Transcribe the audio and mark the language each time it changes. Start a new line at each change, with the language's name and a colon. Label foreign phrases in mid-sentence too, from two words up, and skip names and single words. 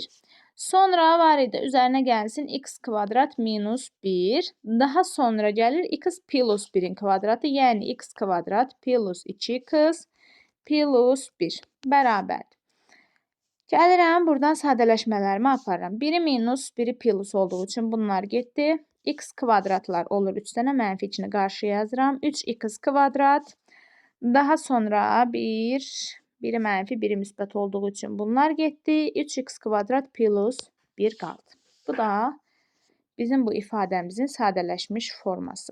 Azerbaijani: Sonra var idi, üzərinə gəlsin x kvadrat minus 1. Daha sonra gəlir x plus 1-in kvadratı, yəni x kvadrat plus 2x plus 1 bərabərdir. Gəlirəm, buradan sadələşmələrimi aparıram. 1-i minus, 1-i plus olduğu üçün bunlar getdi. x kvadratlar olur. 3 dənə mənfi içini qarşıya yazıram. 3x kvadrat. Daha sonra biri mənfi, biri müsbət olduğu üçün bunlar getdi. 3x kvadrat plus 1 qaldı. Bu da bizim bu ifadəmizin sadələşmiş forması.